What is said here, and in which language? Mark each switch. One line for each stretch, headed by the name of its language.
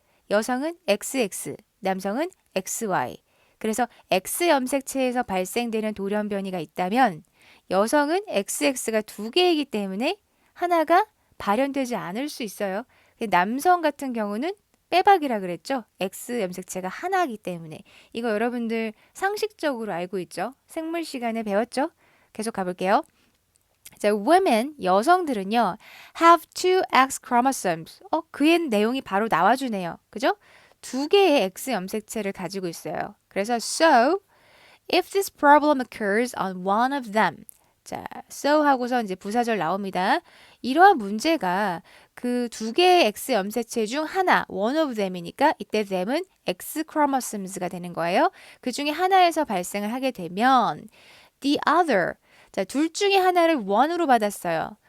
Korean: 여성은 XX, 남성은 XY. 그래서 X 염색체에서 발생되는 돌연변이가 있다면 여성은 XX가 두 개이기 때문에 하나가 발현되지 않을 수 있어요. 남성 같은 경우는 빼박이라 그랬죠. X 염색체가 하나이기 때문에. 이거 여러분들 상식적으로 알고 있죠? 생물 시간에 배웠죠? 계속 가볼게요.
English: 자, women,
Korean: 여성들은요,
English: have two X chromosomes.
Korean: 그의 내용이 바로 나와주네요. 그죠? 두 개의 X 염색체를 가지고 있어요. 그래서
English: so, if this problem occurs on one of them.
Korean: 자, so 하고서 이제 부사절 나옵니다. 이러한 문제가 그 두 개의 X 염색체 중 하나,
English: one of them
Korean: 이니까 이때 them은 X chromosomes가 되는 거예요. 그 중에 하나에서 발생을 하게 되면
English: the other,
Korean: 자, 둘 중에 하나를 one으로 받았어요.